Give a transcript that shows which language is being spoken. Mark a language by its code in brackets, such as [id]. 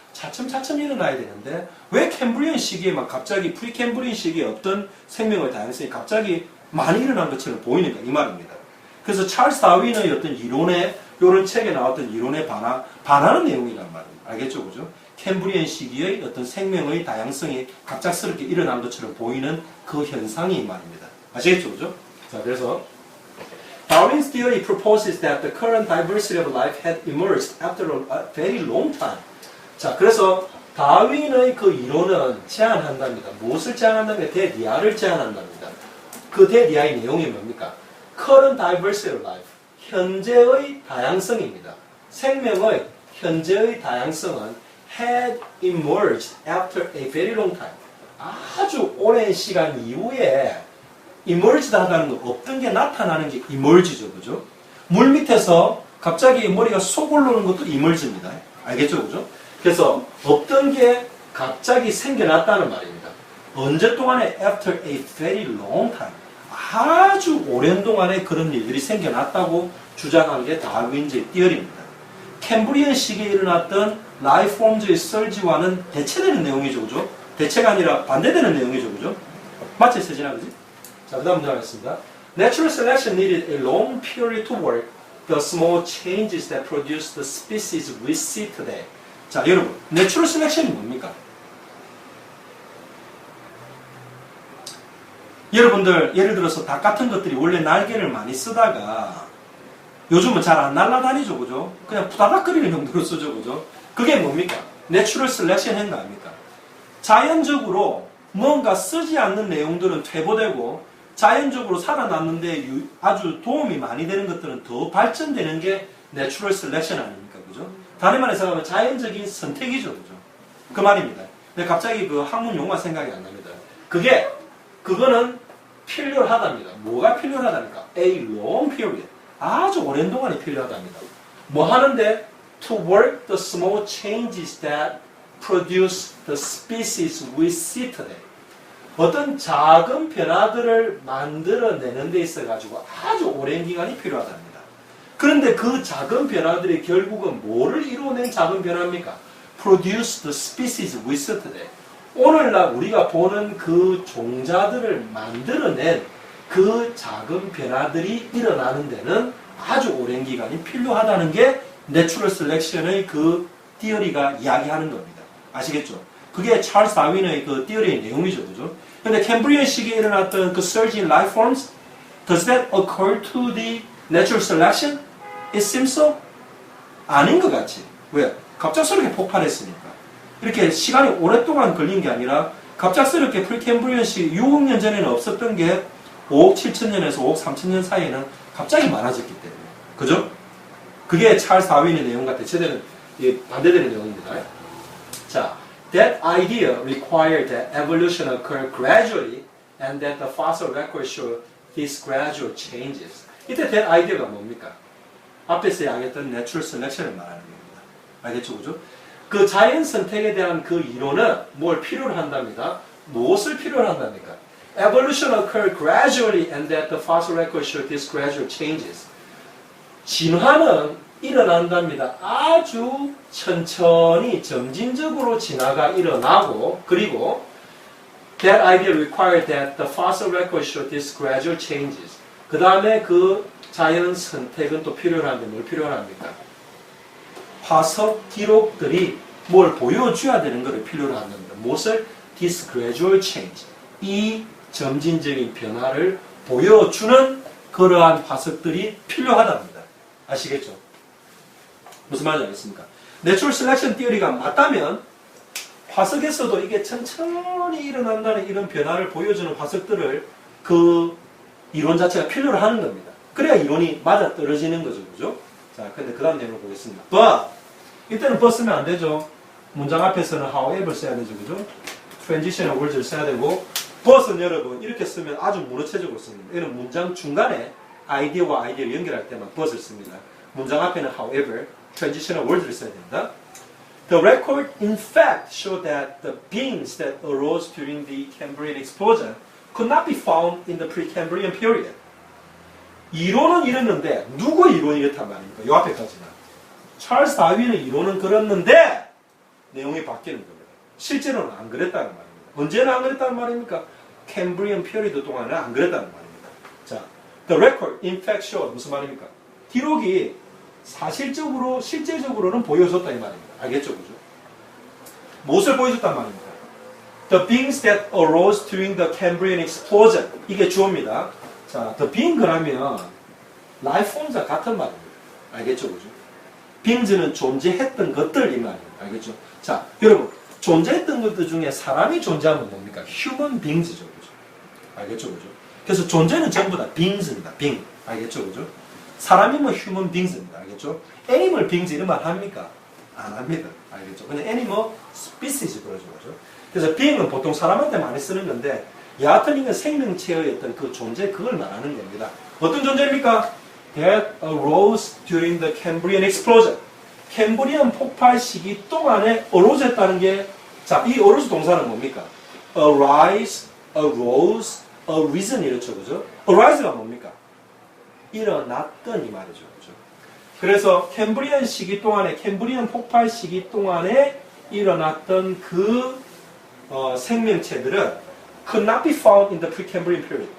[ko] 차츰차츰 일어나야 되는데 왜 캠브리안 시기에만 갑자기 프리캠브리안 시기에 어떤 생명의 다양성이 갑자기 많이 일어난 것처럼 보이는가 이 말입니다. 그래서 찰스 다윈의 어떤 이론에 이런 책에 나왔던 이론에 반하는 내용이란 말입니다. 알겠죠, 그죠? 캠브리안 시기의 어떤 생명의 다양성이 갑작스럽게 일어난 것처럼 보이는 그 현상이 이 말입니다. 아시겠죠, 그죠? 자, 그래서 [en] Darwin's theory proposes that the current diversity of life had emerged after a very long time. [ko] 자, 그래서 다윈의 그 이론은 제안한답니다. 무엇을 제안한다면 대리아를 제안한답니다. 그 대리아의 내용이 뭡니까? [en] Current diversity of life. [ko] 현재의 다양성입니다. 생명의 현재의 다양성은 [en] had emerged after a very long time. [ko] 아주 오랜 시간 이후에 emerged 하다는 건 없던 게 나타나는 게 emerge죠, 그죠? 물 밑에서 갑자기 머리가 쏙 올라오는 것도 emerge입니다. 알겠죠, 그죠? 그래서 없던 게 갑자기 생겨났다는 말입니다. 언제 동안에 [en] after a very long time. [ko] 아주 오랜 동안에 그런 일들이 생겨났다고 주장한 게 다윈즈의 띠어리입니다. 캠브리안 시기에 일어났던 라이폼즈의 설지와는 대체되는 내용이죠, 그죠? 대체가 아니라 반대되는 내용이죠, 그죠? 맞지, 세진아, 그지? 자, 그 다음 들어가겠습니다. [en] Natural selection needed a long period to work the small changes that produce the species we see today. [ko] 자, 여러분, Natural selection이 뭡니까? 여러분들, 예를 들어서 닭 같은 것들이 원래 날개를 많이 쓰다가 요즘은 잘 안 날아다니죠, 그죠? 그냥 부다닥거리는 정도로 쓰죠, 그죠? 그게 뭡니까? Natural selection 한거 아닙니까? 자연적으로 뭔가 쓰지 않는 내용들은 퇴보되고 자연적으로 살아났는데 아주 도움이 많이 되는 것들은 더 발전되는 게 Natural selection 아닙니까, 그죠? 다른 말로 생각하면 자연적인 선택이죠, 그죠? 그 말입니다. 근데 갑자기 그 학문 용어가 생각이 안 납니다. 그거는 필요하답니다. 뭐가 필요하답니까? [en] A long period. [ko] 아주 오랜 동안이 필요하답니다. 뭐 하는데? [en] To work the small changes that produce the species we see today. [ko] 어떤 작은 변화들을 만들어내는 데 있어가지고 아주 오랜 기간이 필요하답니다. 그런데 그 작은 변화들이 결국은 뭐를 이루어낸 작은 변화입니까? [en] Produce the species we see today. [ko] 오늘날 우리가 보는 그 종자들을 만들어낸 그 작은 변화들이 일어나는 데는 아주 오랜 기간이 필요하다는 게 내추럴 셀렉션의 그 티어리가 이야기하는 겁니다. 아시겠죠? 그게 찰스 다윈의 그 티어리의 내용이죠, 그죠? 근데 캠브리안 시기에 일어났던 그 [en] surge in life forms, does that occur to the natural selection? It seems so? [ko] 아닌 것 같지. 왜? 갑작스럽게 폭발했으니까. 이렇게 시간이 오랫동안 걸린 게 아니라 갑작스럽게 프리캠브리안 시기 6억 년 전에는 없었던 게 5억 7천년에서 5억 3천년 사이에는 갑자기 많아졌기 때문에. 그죠? 그게 찰스 다윈의 내용과 대체되는, 반대되는 내용입니다. [en] 자, that idea required that evolution occur gradually and that the fossil records show these gradual changes. [ko] 이때 that idea가 뭡니까? 앞에서 이야기했던 natural selection을 말하는 겁니다. 알겠죠? 그죠? 그 자연 선택에 대한 그 이론은 뭘 필요로 한답니다. 무엇을 필요로 한답니까? [en] Evolution occur gradually and that the fossil records show these gradual changes. [ko] 진화는 일어난답니다. 아주 천천히 점진적으로 진화가 일어나고 그리고 [en] that idea required that the fossil records show these gradual changes. [ko] 그 다음에 그 자연 선택은 또 필요한데 뭘 필요합니까? 화석 기록들이 뭘 보여줘야 되는 것을 필요로 한답니다. 무엇을? [en] This gradual change. [ko] 이 점진적인 변화를 보여주는 그러한 화석들이 필요하답니다. 아시겠죠? 무슨 말인지 알겠습니까? 내추럴 셀렉션 티어리가 맞다면 화석에서도 이게 천천히 일어난다는 이런 변화를 보여주는 화석들을 그 이론 자체가 필요로 하는 겁니다. 그래야 이론이 맞아 떨어지는 거죠. 그죠? 자, 근데 그 다음 내용을 보겠습니다. But 이때는 but 쓰면 안 되죠. 문장 앞에서는 however 써야 되죠. 그죠? transitional words를 써야 되고 but은 여러분 이렇게 쓰면 아주 무너쳐지고 있습니다. 이는 문장 중간에 아이디어와 아이디어를 연결할 때만 but을 씁니다. 문장 앞에는 however, transitional words를 써야 됩니다. [en] The record in fact showed that the beings that arose during the Cambrian explosion could not be found in the pre-Cambrian period. [ko] 이론은 이랬는데 누구 이론이 이렇단 말입니까? 요 앞에까지는. 찰스 다윈의 이론은 그랬는데 내용이 바뀌는 겁니다. 실제로는 안 그랬다는 말입니다. 언제는 안 그랬다는 말입니까? Cambrian period 동안은 안 그랬다는 말입니다. [en] 자, the record in fact showed [ko] 무슨 말입니까? 기록이 사실적으로 실제적으로는 보여줬다 이 말입니다. 알겠죠, 그죠? 무엇을 보여줬단 말입니까? [en] The beings that arose during the Cambrian explosion. [ko] 이게 주어입니다. 자, the being 그러면 life forms와 같은 말입니다. 알겠죠, 그죠? beings는 존재했던 것들 이 말입니다. 알겠죠? 자, 여러분 존재했던 것들 중에 사람이 존재하면 뭡니까? human beings죠, 그죠? 알겠죠, 그죠? 그래서 존재는 전부 다 beings입니다. being. 알겠죠, 그죠? 사람이면 human beings입니다. 알겠죠? animal beings 이런 말 합니까? 안 합니다. 알겠죠? 그냥 animal species 그러죠, 그죠? 그래서 being은 보통 사람한테 많이 쓰는 건데 여하튼 이건 생명체의 어떤 그 존재 그걸 말하는 겁니다. 어떤 존재입니까? [en] That arose during the Cambrian explosion. [ko] 캠브리안 폭발 시기 동안에 arose 했다는 게 자, 이 arose 동사는 뭡니까? arise, arose, arisen 이렇죠, 그죠? arise가 뭡니까? 일어났던 이 말이죠, 그죠? 그래서 캠브리안 시기 동안에, 캠브리안 폭발 시기 동안에 일어났던 그 생명체들은 [en] could not be found in the Precambrian period.